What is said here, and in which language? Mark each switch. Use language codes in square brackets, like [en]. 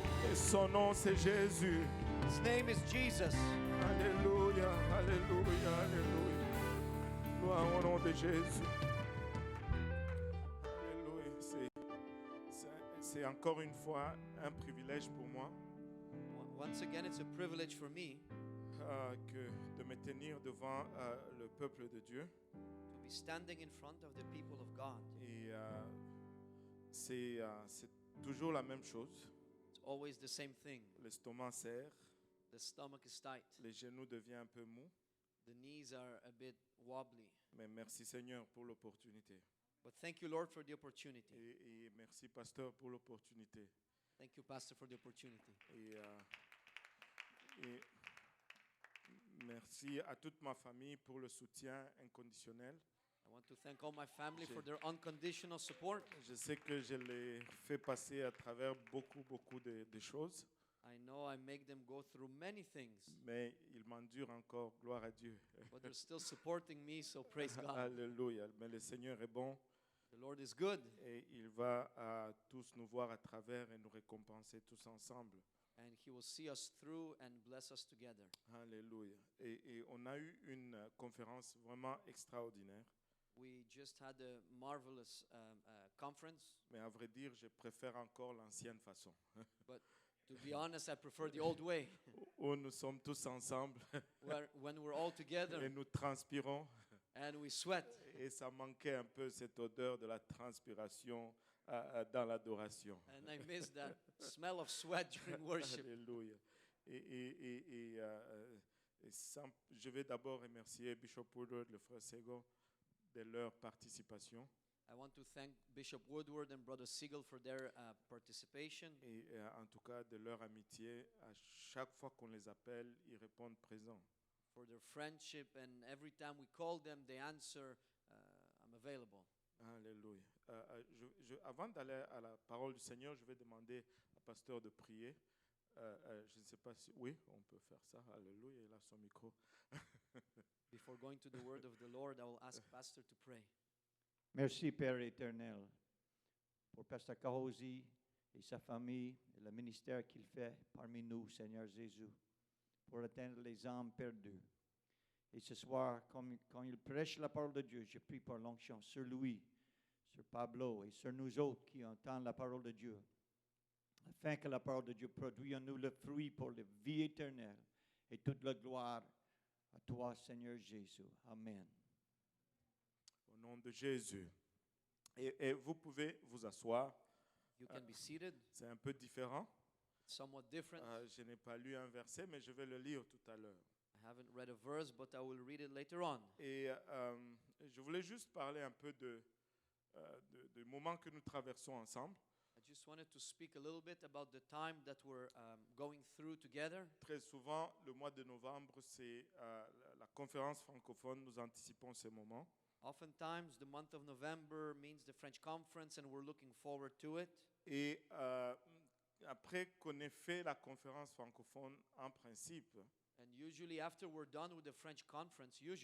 [fr] Et son nom, c'est Jésus. [en] His name is Jesus. [fr] Alléluia, alléluia, alléluia. Gloire au nom de Jésus. Alléluia. C'est encore une fois un privilège pour moi [en] Once again, it's a privilege for me [fr] que de me tenir devant le peuple de Dieu. [en] to be standing in front of the people of God. [fr] Et c'est toujours la même chose. [en] It's always the same thing. [fr] L'estomac serre, [en] The stomach is tight. [fr] les genoux deviennent un peu mous. [en] The knees are a bit wobbly. [fr] Mais merci Seigneur pour l'opportunité. [en] But thank you, Lord, for the opportunity. [fr] Et merci Pasteur pour l'opportunité. [en] Thank you, Pastor, for the opportunity. [fr] Et merci à toute ma famille pour le soutien inconditionnel. [en] I want to thank all my family for their unconditional support. [fr] Je sais que je les fais passer à travers beaucoup de choses, [en] I know I make them go through many things, [fr] mais ils m'endurent encore, gloire à Dieu. [en] but they're still supporting me, so praise God. [fr] Alléluia. Mais le Seigneur est bon [en] The Lord is good, [fr] et il va tous nous voir à travers et nous récompenser tous ensemble. [en] and He will see us through and bless us together. [fr] Alléluia. Et on a eu une conférence vraiment extraordinaire. [en] We just had a marvelous conference, [fr] Mais à vrai dire, je préfère encore l'ancienne façon. [en] but to be honest, I prefer the old way, [fr] Où nous sommes tous ensemble [en] when we're all [fr] et [en] together [fr] nous transpirons. [en] and we sweat. [fr] Et ça manquait un peu cette odeur de la transpiration dans l'adoration. [en] And I miss that smell of sweat during worship. [fr] Alléluia. Je vais d'abord remercier Bishop Woodward, le frère Sego, de leur participation. [en] I want to thank Bishop Woodward and Brother Siegel for their participation, [fr] Et en tout cas de leur amitié. À chaque fois qu'on les appelle, ils répondent présents. [en] for their friendship, and every time we call them, they answer, I'm available. [fr] Alléluia. Avant d'aller à la parole du Seigneur, je vais demander au pasteur de prier. Je ne sais pas si... Oui, on peut faire ça. Alléluia, il a son micro. [en] Before going to the word of the Lord, I will ask Pastor to pray. [fr] Merci, Père éternel, pour Pasteur Kahozi et sa famille et le ministère qu'il fait parmi nous, Seigneur Jésus, pour atteindre les âmes perdues. Et ce soir, quand il prêche la parole de Dieu, je prie par l'onction sur lui, sur Pablo et sur nous autres qui entendent la parole de Dieu, afin que la parole de Dieu produise en nous le fruit pour la vie éternelle et toute la gloire à toi, Seigneur Jésus. Amen. Au nom de Jésus. Et vous pouvez vous asseoir. [en] You can be seated. [fr] C'est un peu différent. [en] It's somewhat different. [fr] Je n'ai pas lu un verset, mais je vais le lire tout à l'heure. [en] I haven't read a verse, but I will read it later on. [fr] Et je voulais juste parler un peu du moment que nous traversons ensemble. [en] I just wanted to speak a little bit about the time that we're going through together. [fr] Très souvent, le mois de novembre, c'est la conférence francophone. Nous anticipons ces moments. [en] Oftentimes, the month of November means the French conference, and we're looking forward to it. [fr] Et après qu'on ait fait la conférence francophone en principe, [en] And usually, after we're done with the French conference,